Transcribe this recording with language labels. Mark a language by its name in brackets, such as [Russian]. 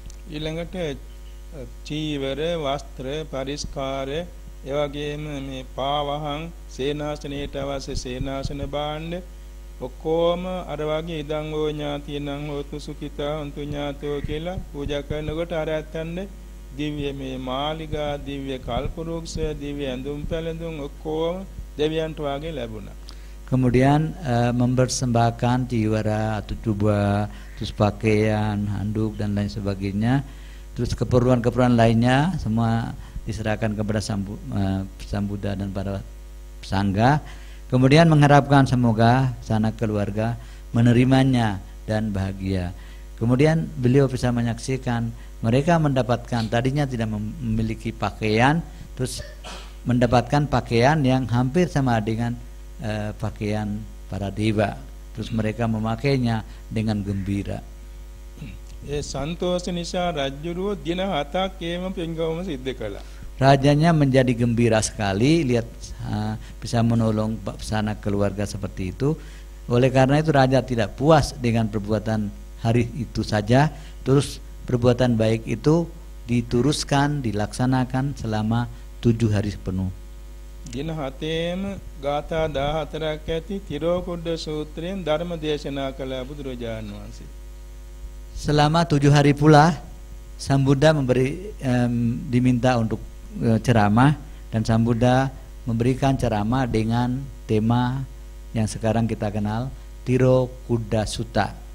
[Sinhala] ඊළඟට චීවර වස්ත්‍ර පරිස්කාර ඒ වගේම මේ පාවහන් සේනාසනයට අවශ්‍ය සේනාසන භාණ්ඩ ඔක්කොම අර වගේ [Pali] ඉදං ඕ ඥාතිනං හෝතු සුඛිතා හොන්තු ඥාතෝ [Sinhala] කියලා පූජා කරනකොට අර ඇත්තන්ද දිව්‍ය මේ මාලිගා දිව්‍ය කල්පවෘක්ෂ දිව්‍ය ඇඳුම් පැළඳුම් ඔක්කොම දෙවියන්ට වාගේ ලැබුණා. [Indonesian] Kemudian mempersembahkan jiwara atau jubah, terus pakaian, handuk dan lain sebagainya. Terus keperluan-keperluan lainnya semua diserahkan kepada Sang Buddha dan para sangga. Kemudian mengharapkan semoga sanak keluarga menerimanya dan bahagia. Kemudian beliau bisa menyaksikan mereka mendapatkan, tadinya tidak memiliki pakaian, terus mendapatkan pakaian yang hampir sama dengan pakaian para dewa. Terus mereka memakainya dengan gembira. [Sinhala] ඒ සන්තෝෂ නිසා රජුරෝ දින 7ක් ඒම පින්ගවම සිද්ධ කළා. [Indonesian] Rajanya menjadi gembira sekali lihat bisa menolong sanak keluarga seperti itu. Oleh karena itu raja tidak puas dengan perbuatan hari itu saja, terus perbuatan baik itu diteruskan, dilaksanakan selama 7 hari penuh. [Sinhala] දින 7ේම ගාථා 14ක් ඇති තිරෝකුඩ සූත්‍රයෙන් ධර්ම දේශනා කළ බුදුරජාණන් වහන්සේ. [Indonesian] Selama 7 hari pula Sang Buddha diminta untuk ceramah, dan Sang Buddha memberikan ceramah dengan tema yang sekarang kita kenal, Tirokuda Sutta.